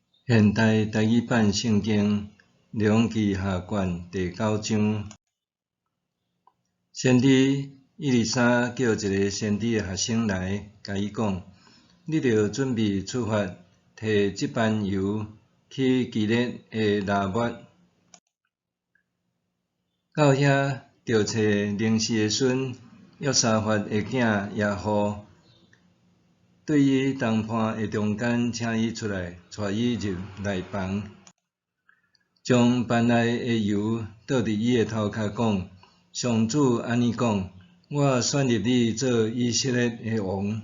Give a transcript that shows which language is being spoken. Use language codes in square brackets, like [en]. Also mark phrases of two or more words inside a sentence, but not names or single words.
[nan] 现代台语版圣经列王记下卷第9章。先知以利沙叫一个先知的学生来，甲伊讲：你着准备出发，摕这班油去基列的拿抹，到遐着找宁示的孙约沙法的囝耶户，对伊谈判的中间，请伊出来，带伊入内房，将班内的油倒伫伊的头壳，讲：上主安尼讲，我选入你做以色列的王。